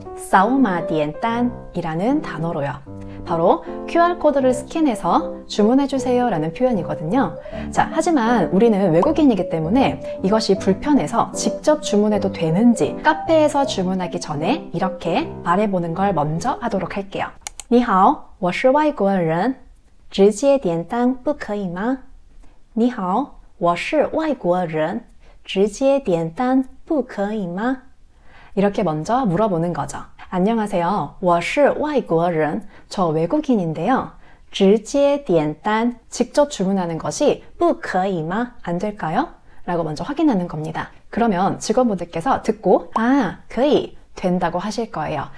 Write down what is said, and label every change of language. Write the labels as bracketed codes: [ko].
[ko] 扫码点单 이라는 단어로요. 바로 QR코드를 스캔해서 주문해주세요 라는 표현이거든요. 자, 하지만 우리는 외국인이기 때문에 이것이 불편해서 직접 주문해도 되는지 카페에서 주문하기 전에 이렇게 말해보는 걸 먼저 하도록 할게요. [zh] 你好，我是外国人，直接点单不可以吗？你好，我是外国人，直接点单不可以吗？ [ko] 이렇게 먼저 물어보는 거죠. 안녕하세요. [zh] 我是外国人. [ko] 저 외국인인데요. [zh] 直接点单. [ko] 직접 주문하는 것이 [zh] 不可以吗? [ko] 안 될까요? 라고 먼저 확인하는 겁니다. 그러면 직원분들께서 듣고可以, 된다고 하실 거예요.